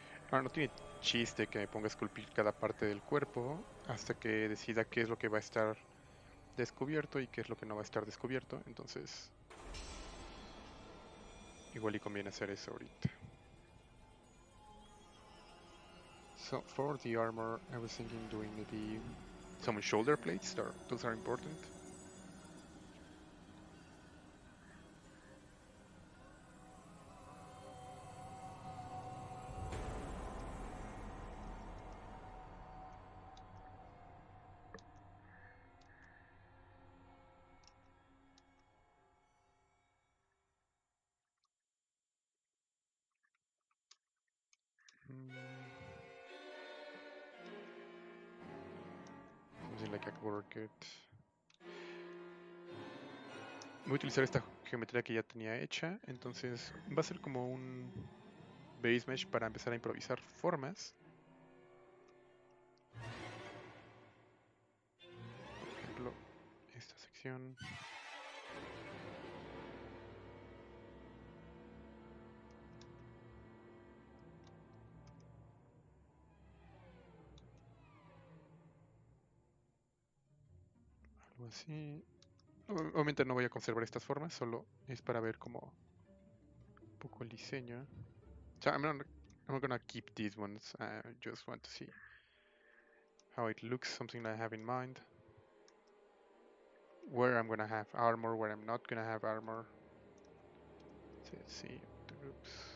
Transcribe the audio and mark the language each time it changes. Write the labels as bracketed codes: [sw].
[es] Ahora no tiene chiste que me ponga a esculpir cada parte del cuerpo hasta que decida qué es lo que va a estar descubierto y qué es lo que no va a estar descubierto. Entonces, igual y conviene hacer eso ahorita. [en] So for the armor, I was thinking doing maybe some shoulder plates. Those are important. Something like a worket. [es] Voy a utilizar esta geometría que ya tenía hecha, entonces va a ser como un base mesh para empezar a improvisar formas. Por ejemplo, esta sección. Algo así. Obviamente no voy a conservar estas formas, solo es para ver cómo poco el diseño. [en] So I'm not gonna keep these ones. I just want to see how it looks, something I have in mind. Where I'm gonna have armor, where I'm not gonna have armor. So let's see the groups.